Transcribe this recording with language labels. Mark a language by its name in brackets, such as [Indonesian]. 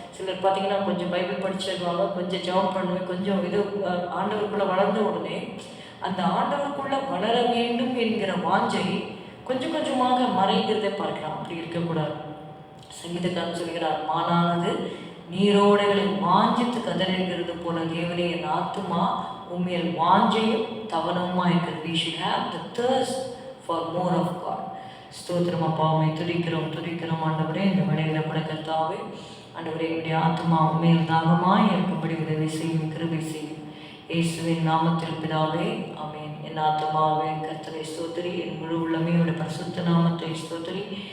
[Tamil] சிலர் பார்த்தீங்கன்னா கொஞ்சம் பைபிள் படிச்சிருவாங்க, கொஞ்சம் ஜெபம் பண்ணுவேன், கொஞ்சம் ஆண்டவருக்குள்ளே வளர்ந்த உடனே அந்த ஆண்டவருக்குள்ளே வளர வேண்டும் என்கிற வாஞ்சை கொஞ்சம் கொஞ்சமாக மறைகிறதை பார்க்கலாம். அப்படி இருக்கக்கூடாது. சங்கீதக்காரன் சொல்கிறார், மானானது நீரோடைகளை வாஞ்சித்து கதறுகிறது போல தேவனே என் ஆத்துமா உண்மையில் வாஞ்சையும் தவனமாக இருக்கிறது. [English] We should have the thirst for more of God. [Tamil] ஸ்தோத்திரம் அப்பா, உம்மை துதிக்கிறோம் ஆண்டவரே. இந்த வேளையில் கூட கர்த்தாவே ஆண்டவரே, என்னுடைய ஆத்மா உண்மையில் தாகமாய் இருக்கும்படி உதவி செய்யும், கிருபை செய்யும். இயேசுவின் நாமத்தில் பிதாவே, ஆமென். என் ஆத்மாவே கர்த்தரை ஸ்தோத்திரி, என் முழு உள்ளமையோட பரிசுத்த நாமத்தை ஸ்தோத்திரி.